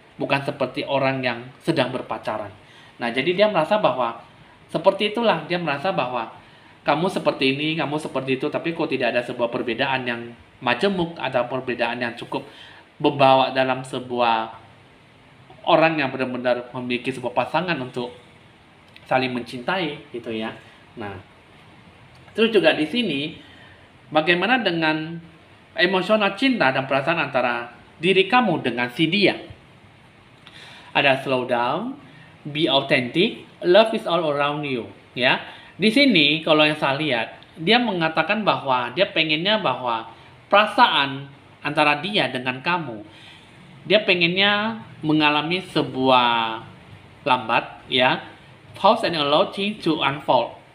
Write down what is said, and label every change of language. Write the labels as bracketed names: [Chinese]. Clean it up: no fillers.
[Indonesian] Bukan seperti orang yang sedang berpacaran. Nah, jadi dia merasa bahwa seperti itulah, dia merasa bahwa kamu seperti ini, kamu seperti itu, tapi kok tidak ada sebuah perbedaan yang majemuk atau perbedaan yang cukup membawa dalam sebuah orang yang benar-benar memiliki sebuah pasangan untuk saling mencintai gitu ya. Nah, terus juga di sini bagaimana dengan emosional cinta dan perasaan antara diri kamu dengan si dia. [English] Ada slow down, be authentic, love is all around you, ya. [Indonesian] Di sini kalau yang saya lihat, dia mengatakan bahwa dia pengennya bahwa perasaan antara dia dengan kamu, dia pengennya mengalami sebuah lambat, ya, [English] pause and allow things to unfold.